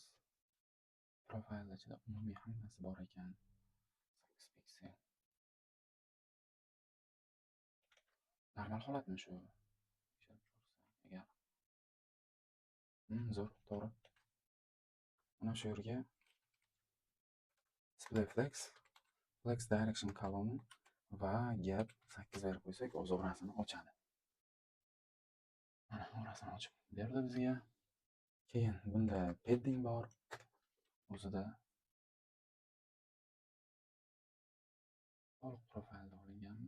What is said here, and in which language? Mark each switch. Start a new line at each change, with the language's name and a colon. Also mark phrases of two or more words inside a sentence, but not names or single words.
Uzbek: Profile ichida umumiy hammasi bor ekan. 8 piksel. Normal holatmi shu? Agar. Zo'r, to'g'ri. Mana shu yerga
English: display flex, flex direction column
Uzbek: va gap 8 berib qo'ysak, o'z orasini ochadi. Mana orasini ochib berdi bizga. Keyin bunda padding bor. O'zida to'liq profilda olinganmi?